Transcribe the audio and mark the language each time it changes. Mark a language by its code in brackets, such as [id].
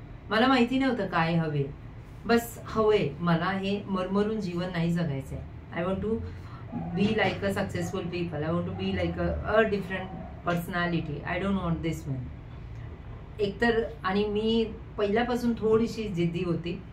[mr] मला माहिती नव्हतं काय हवे, बस हवे मला हे मरमरून जीवन नाही जगायचंय. [en] I want to be like a successful people. I want to be like a different personality. I don't want this man. [mr] एकतर आणि मी पहिल्यापासून थोडीशी जिद्दी होती.